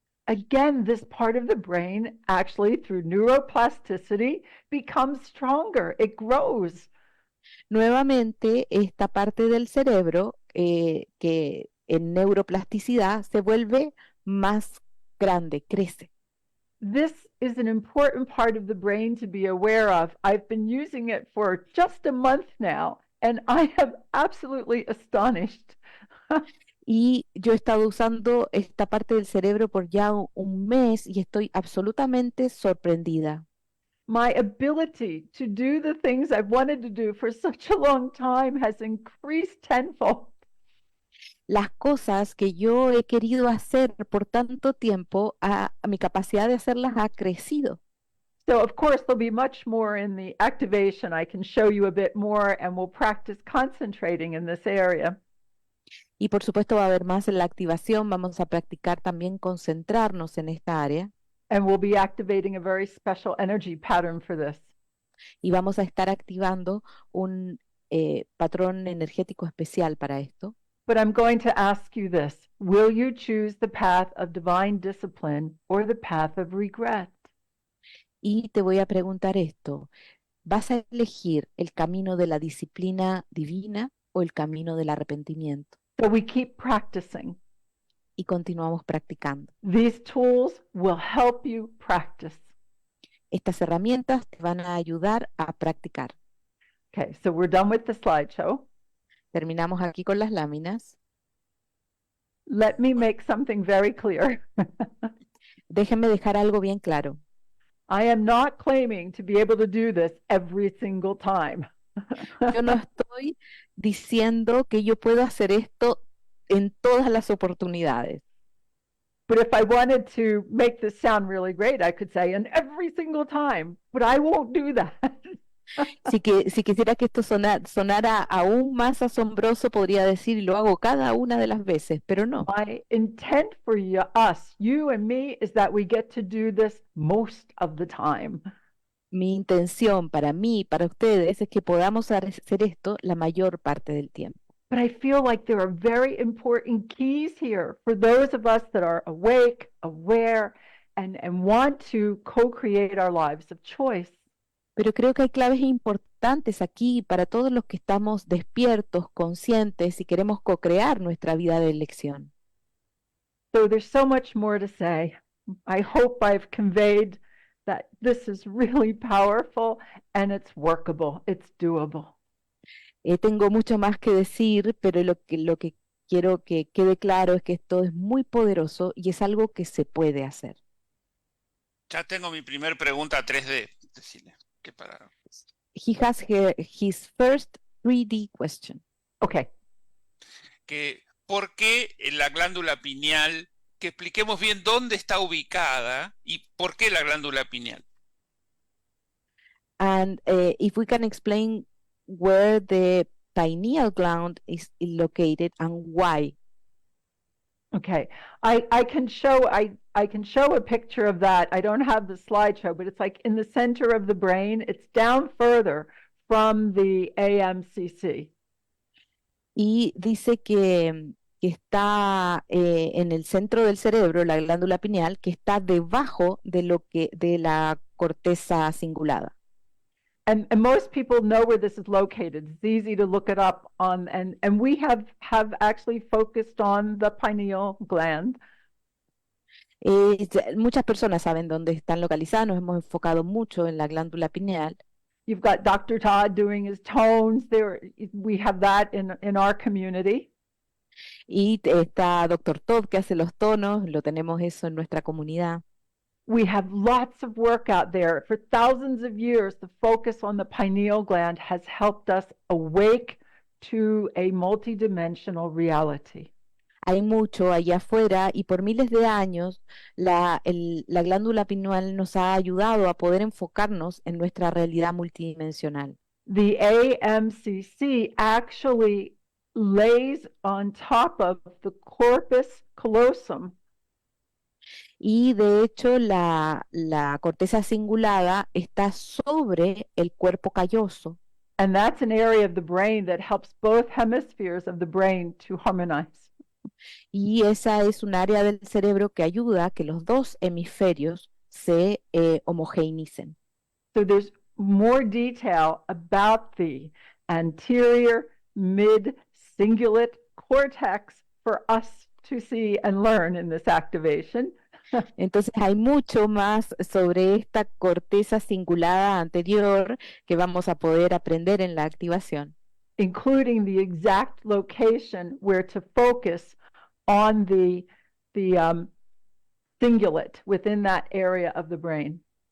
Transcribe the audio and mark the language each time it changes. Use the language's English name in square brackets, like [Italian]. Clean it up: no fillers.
[English] Again, this part of the brain actually through neuroplasticity becomes stronger. It grows. [Spanish] nuevamente esta parte del cerebro que en neuroplasticidad se vuelve más grande, crece. [English] This is an important part of the brain to be aware of. I've been using it for just a month now, and I am absolutely astonished. [Spanish] Y yo he estado usando esta parte del cerebro por ya un mes y estoy absolutamente sorprendida. [English] My ability to do the things I've wanted to do for such a long time has increased tenfold. [Spanish] Las cosas que yo he querido hacer por tanto tiempo, a mi capacidad de hacerlas ha crecido. [English] So, of course, there'll be much more in the activation. I can show you a bit more, and we'll practice concentrating in this area. [Spanish] Y por supuesto va a haber más en la activación, vamos a practicar también concentrarnos en esta área [English] And we'll be activating a very special energy pattern for this. [Spanish] y vamos a estar activando un patrón energético especial para esto. [English] But I'm going to ask you this. Will you choose the path of divine discipline or the path of regret? [Spanish] Y te voy a preguntar esto, ¿vas a elegir el camino de la disciplina divina o el camino del arrepentimiento? [English] So we keep practicing. [Spanish] Y continuamos practicando. [English] These tools will help you practice. [Spanish] Estas herramientas te van a ayudar a practicar. [English] Okay, so we're done with the slideshow. [Spanish] Terminamos aquí con las láminas. [English] Let me make something very clear. [Spanish] Déjenme dejar algo bien claro. [English] I am not claiming to be able to do this every single time. [Spanish] Yo no estoy diciendo que yo puedo hacer esto en todas las oportunidades. [English] But if I wanted to make this sound really great, I could say, and every single time, but I won't do that. [Spanish] Si quisiera que esto sonara aún más asombroso, podría decir, lo hago cada una de las veces, pero no. [English] My intent for you, us, you and me, is that we get to do this most of the time. [Spanish] Mi intención para mí, para ustedes, es que podamos hacer esto la mayor parte del tiempo. [English] But I feel like there are very important keys here for those of us that are awake, aware, and want to co-create our lives of choice. [Spanish] Pero creo que hay claves importantes aquí para todos los que estamos despiertos, conscientes y queremos co-crear nuestra vida de elección. [English] So there's so much more to say. I hope I've conveyed that this is really powerful and it's workable, it's doable. [Spanish] Tengo mucho más que decir, pero lo que quiero que quede claro es que esto es muy poderoso y es algo que se puede hacer. Ya tengo mi primer pregunta 3D. Decirle que para... [English] He has his first 3D question. Okay. [Spanish] Que, ¿por qué la glándula pineal? Que expliquemos bien dónde está ubicada y por qué la glándula pineal. [English] And if we can explain where the pineal gland is located and why. Okay. I can show a picture of that. I don't have the slideshow, but it's like in the center of the brain. It's down further from the AMCC. [Spanish] Y dice que está en el centro del cerebro, la glándula pineal, que está debajo de la corteza cingulada. [English] And most people know where this is located. It's easy to look it up on, and we have actually focused on the pineal gland. [Spanish] Muchas personas saben dónde están localizadas, nos hemos enfocado mucho en la glándula pineal. [English] You've got Dr. Todd doing his tones there. We have that in our community. [Spanish] Y está Dr. Todd que hace los tonos, lo tenemos eso en nuestra comunidad. [English] We have lots of work out there. For thousands of years, the focus on the pineal gland has helped us awake to a multidimensional reality. [Spanish] Hay mucho allá afuera y por miles de años la glándula pineal nos ha ayudado a poder enfocarnos en nuestra realidad multidimensional. [English] The AMCC actually lays on top of the corpus callosum. [Spanish] Y de hecho la corteza cingulada está sobre el cuerpo calloso. [English] And that's an area of the brain that helps both hemispheres of the brain to harmonize. [Spanish] Y esa es un área del cerebro que ayuda a que los dos hemisferios se homogeneicen. [English] So there's more detail about the anterior mid cingulate cortex for us to see and learn in this activation. [Spanish] Entonces hay mucho más sobre esta corteza cingulada anterior que vamos a poder aprender en la activación. [English] Including the exact location where to focus on the cingulate within that area of the brain.